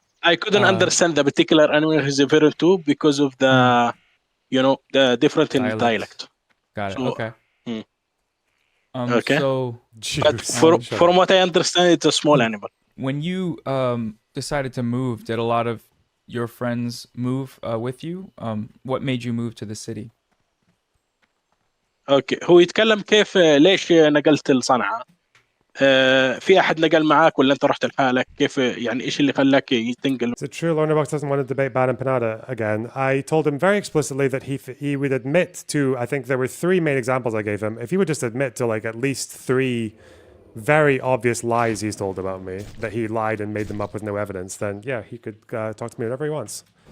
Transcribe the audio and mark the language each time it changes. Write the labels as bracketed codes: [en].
[en] I couldn't understand the particular animal he's referring to because of the the different in dialect. Got it. So, Okay. Okay. So But Juice. from what I understand, it's a small animal. when you decided to move, did a lot of your friends move with you? What made you move to the city? [ar] اوكي هو يتكلم كيف ليش نقلت لصنعاء؟ في احد نقل معاك ولا انت رحت لحالك؟ كيف يعني ايش اللي خلاك تنقل؟ [en] Is it true Lonerbox doesn't want to debate Bad and Panada again? I told him very explicitly that he would admit to, I think there were 3 main examples I gave him. If he would just admit to like at least 3 very obvious lies he's told about me, that he lied and made them up with no evidence, then yeah, he could talk to me whenever he wants.